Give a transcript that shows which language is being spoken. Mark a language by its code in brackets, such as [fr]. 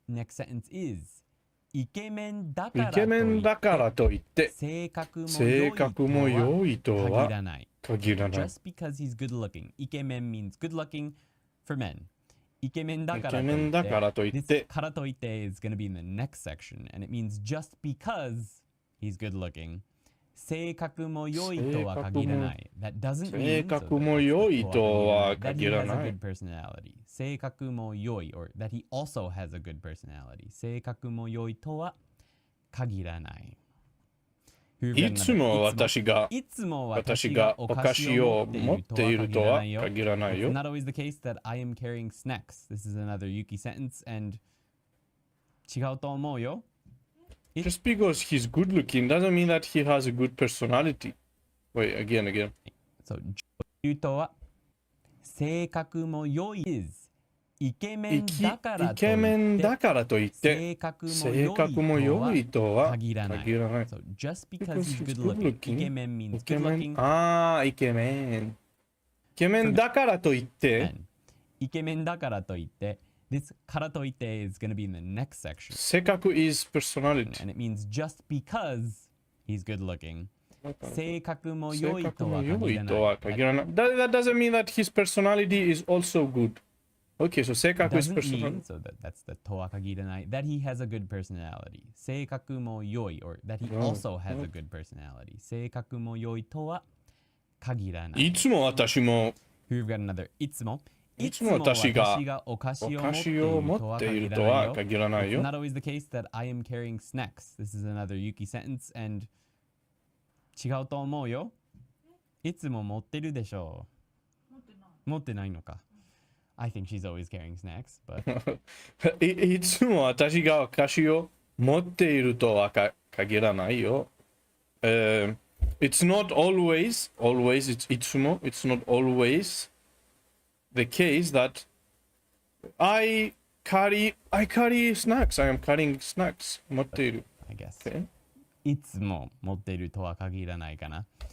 [en] Next sentence is, [ja] イケメンだからといって、性格も良いとは限らない。 [en] Just because he's good looking. イケメン means good looking for men. [ja] イケメンだからといって、からといって [en] is going to be in the next section, and it means just because he's good looking. [ja] 性格も良いとは限らない。 [en] That doesn't mean [ja] 性格も良いとは限らない。 [en] That he has a good personality. [ja] 性格も良い [en] or that he also has a good personality. [ja] 性格も良いとは限らない。いつも私がお菓子を持っているとは限らないよ。 [en] It's not always the case that I am carrying snacks. This is another Yuki sentence, and [ja] 違うと思うよ。 [en] Just because he's good looking doesn't mean that he has a good personality. Wait, again. [ja] So, 言うとは性格も良い is イケメンだからといって性格も良いとは限らない。 [en] So, just because he's good looking, イケメン means good looking. [ja] イケメン。イケメンだからといって。イケメンだからといって。 [en] This からといって is going to be in the next section. 性格 is personality. And it means just because he's good looking. [ja] 性格も良いとは限らない。 [en] That doesn't mean that his personality is also good. Okay, so 性格 is personality. So that's the とは限らない。That he has a good personality. 性格も良い or that he also has a good personality. [ja] 性格も良いとは限らない。いつも私も [en] We've got another いつも [ja] 私がお菓子を持っているとは限らないよ。 [en] It's not always the case that I am carrying snacks. This is another Yuki sentence, and [ja] 違うと思うよ。いつも持ってるでしょう。持ってないのか。 [en] I think she's always carrying snacks, but [ja] いつも私がお菓子を持っているとは限らないよ。 [en] It's not always, it's いつも it's not always the case that I carry snacks. I am carrying snacks. 持っている。 I guess. Okay. [ja] いつも持っているとは限らないかな。